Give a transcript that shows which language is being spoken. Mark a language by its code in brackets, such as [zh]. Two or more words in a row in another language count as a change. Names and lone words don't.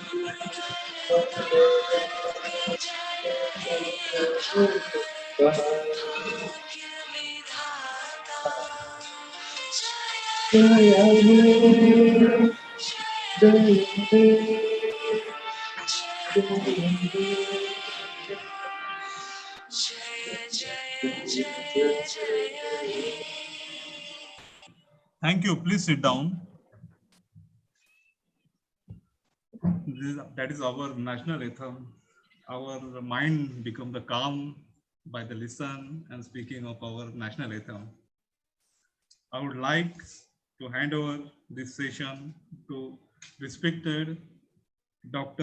[bn] মঙ্গল জয় হে ভারত ভাগ্য বিধাতা জয় হে জয় হে জয় জয় জয় হে [en] Thank you. Please sit down. That is our national anthem. Our mind become the calm by the listen and speaking of our national anthem. I would like to hand over this session to respected Dr.